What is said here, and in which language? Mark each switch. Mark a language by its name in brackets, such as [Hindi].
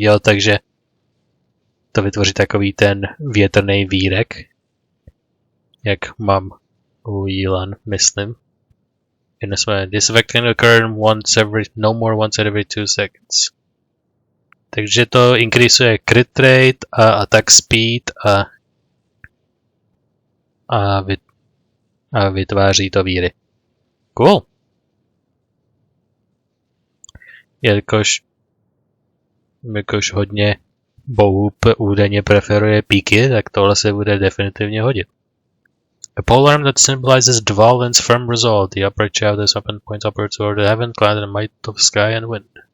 [Czech] Jo, takže to vytvoří takový ten větrný vírek, jak mám u Yilan, myslím. [English] This effect can occur no more once every 2 seconds. [Czech] Takže to increaseuje crit rate a attack speed a vytváří to víry. Cool. Jelikož hodně bohů údajně preferuje píky, tak tohle se bude definitivně hodit. [English] A polearm that symbolizes Dvalin's firm resolve. The upper shaft is open points upwards toward the heaven, clad in the might of sky and wind.